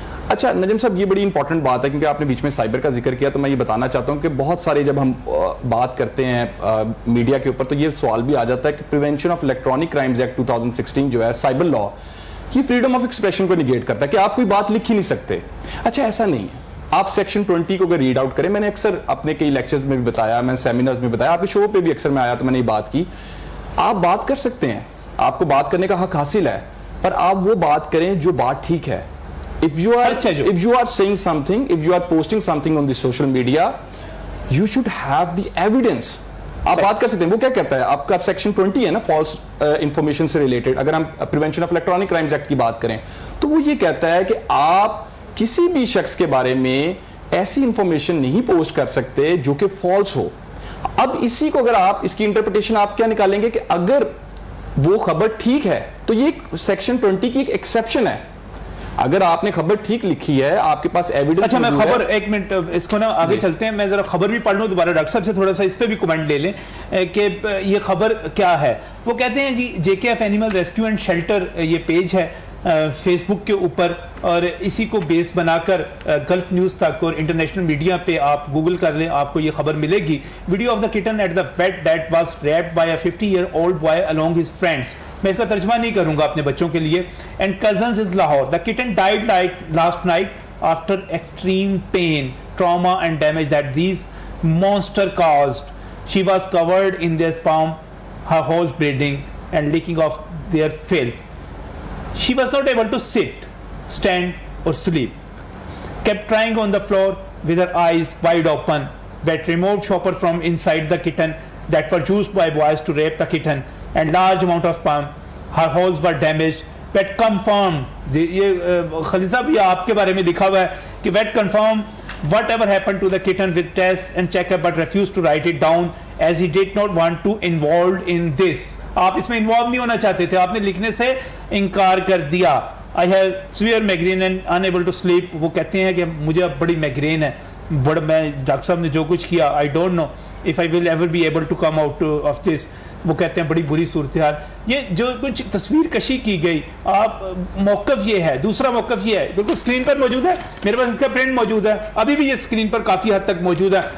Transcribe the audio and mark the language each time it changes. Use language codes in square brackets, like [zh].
[ur] اچھا نجم صاحب، یہ بڑی امپورٹنٹ بات ہے کیونکہ آپ نے بیچ میں سائبر کا ذکر کیا، تو میں یہ بتانا چاہتا ہوں کہ بہت سارے جب ہم بات کرتے ہیں میڈیا کے اوپر تو یہ سوال بھی آ جاتا ہے کہ prevention of electronic crimes act 2016 جو ہے سائبر لا، یہ فریڈم آف ایکسپریشن کو نیگیٹ کرتا ہے کہ آپ کوئی بات لکھ ہی نہیں سکتے. اچھا ایسا نہیں ہے. آپ سیکشن 20 کو اگر ریڈ آؤٹ کریں، میں نے اکثر اپنے کئی لیکچرز میں بھی بتایا، میں سیمینرز میں بتایا، آپ کے شو پہ بھی اکثر میں آیا تو میں نے یہ بات کی، آپ بات کر سکتے ہیں، آپ کو بات کرنے کا حق حاصل ہے، پر آپ وہ بات کریں جو بات ٹھیک ہے. [en] If you are saying something, if you are posting something on the social media, you should have the evidence. [ur] آپ بات کر سکتے ہیں. وہ کیا کہتا ہے آپ کا سیکشن 20 ہے نا فالس انفارمیشن سے ریلیٹڈ، اگر ہم prevention of electronic crimes act کی بات کریں تو وہ یہ کہتا ہے کہ آپ کسی بھی شخص کے بارے میں ایسی انفارمیشن نہیں پوسٹ کر سکتے جو کہ فالس ہو. اب اسی کو اگر آپ اس کی انٹرپریٹیشن آپ کیا نکالیں گے کہ اگر وہ خبر ٹھیک ہے تو یہ سیکشن 20 کی ایک ایکسیپشن ہے. اگر آپ نے خبر ٹھیک لکھی ہے، آپ کے پاس ایویڈنس. اچھا میں خبر ایک منٹ اس کو نا آگے چلتے ہیں، میں ذرا خبر بھی پڑھ لوں دوبارہ، ڈاکٹر صاحب سے تھوڑا سا اس پہ بھی کمنٹ لے لیں کہ یہ خبر کیا ہے. وہ کہتے ہیں جی JKF animal rescue and shelter یہ پیج ہے فیس بک کے اوپر، اور اسی کو بیس بنا کر گلف نیوز تک اور انٹرنیشنل میڈیا پہ آپ گوگل کر لیں، آپ کو یہ خبر ملے گی. [en] Video of the kitten at the vet that was raped by a 50-year-old boy along his friends. [ur] میں اس کا ترجمہ نہیں کروں گا اپنے بچوں کے لیے. [en] And cousins is Lahore. The kitten died like last night after extreme pain, trauma and damage that these monster caused. She was covered in their sperm, her holes bleeding and leaking of their filth. She was not able to sit, stand or sleep. Kept crying on the floor with her eyes wide open. Vet removed shopper from inside the kitten that were used by boys to rape the kitten and large amount of sperm. Her holes were damaged. Vet confirmed, [ur] یہ خلیل صاحب یہ آپ کے بارے میں لکھا ہوا ہے کہ [en] vet confirmed whatever happened to the kitten with test and checkup but refused to write it down as he did not want to involved in this. [ur] آپ اس میں انوالو نہیں ہونا چاہتے تھے, آپ نے لکھنے سے انکار کر دیا. [en] I have severe migraine and unable to sleep. [ur] وہ کہتے ہیں کہ مجھے اب بڑی میگرین ہے, بڑا میں ڈاکٹر صاحب نے جو کچھ کیا [en] I don't know if I will ever be able to come out of this. [ur] وہ کہتے ہیں بڑی بری صورتحال. یہ جو کچھ تصویر کشی کی گئی, آپ موقف یہ ہے. دوسرا موقف یہ ہے, بالکل اسکرین پر موجود ہے, میرے پاس اس کا پرنٹ موجود ہے, ابھی بھی یہ اسکرین پر کافی حد تک موجود ہے.